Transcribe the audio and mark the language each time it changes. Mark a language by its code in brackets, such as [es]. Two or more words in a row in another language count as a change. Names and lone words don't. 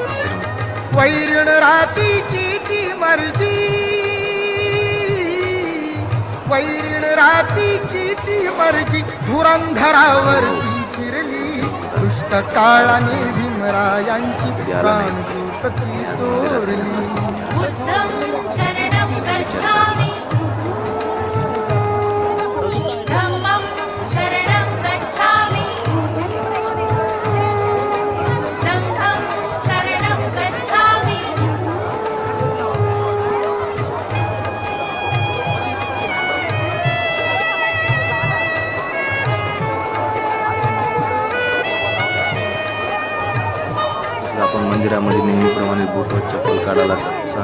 [mr] वैरण रातीची ती मर्जी, वैरण रातीची ती मर्जी धुरंधरावरती फिरली, दुष्ट काळाने भीमरायांची प्राणज्योत ती चोरली. [pi] बुद्धं शरणं गच्छामि, धम्मं शरणं गच्छामि, संघं शरणं गच्छामि. [mr] आपण मंदिरामध्ये नेहमीप्रमाणे बूट व चप्पल काढायला लागतात.